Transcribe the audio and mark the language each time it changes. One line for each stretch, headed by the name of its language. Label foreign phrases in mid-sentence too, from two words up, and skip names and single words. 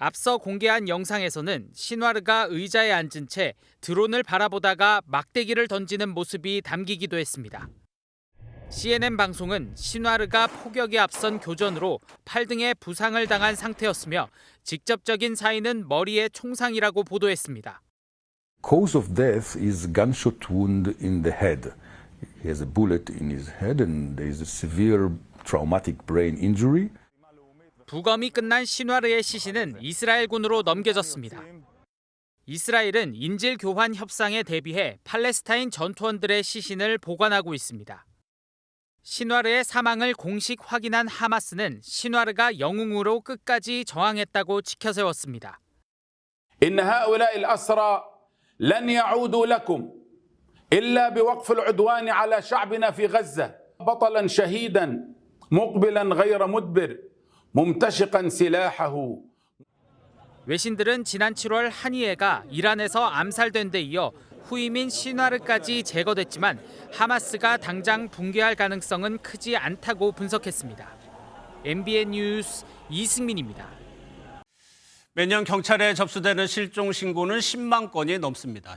Korean: 앞서 공개한 영상에서는 신와르가 의자에 앉은 채 드론을 바라보다가 막대기를 던지는 모습이 담기기도 했습니다. CNN 방송은 신와르가 폭격에 앞선 교전으로 팔 등에 부상을 당한 상태였으며 직접적인 사인은 머리에 총상이라고 보도했습니다.
English: Cause of death is gunshot wound in the head. He has a bullet in his head and there is a severe traumatic brain injury.
Korean: 부검이 끝난 신와르의 시신은 이스라엘군으로 넘겨졌습니다. 이스라엘은 인질 교환 협상에 대비해 팔레스타인 전투원들의 시신을 보관하고 있습니다. 신와르의 사망을 공식 확인한 하마스는 신와르가 영웅으로 끝까지 저항했다고 지켜세웠습니다.
Arabic: إن هؤلاء الأسرى لن يعودوا لكم إلا بوقف العدوان على شعبنا في غزة بطلا شهيدا مقبلا غير مدبر ممتشقا سلاحه.
Korean: 외신들은 지난 7월 한이에가 이란에서 암살된 데 이어 후임인 신와르까지 제거됐지만 하마스가 당장 붕괴할 가능성은 크지 않다고 분석했습니다. MBN 뉴스 이승민입니다. 매년 경찰에 접수되는 실종 신고는 10만 건이 넘습니다.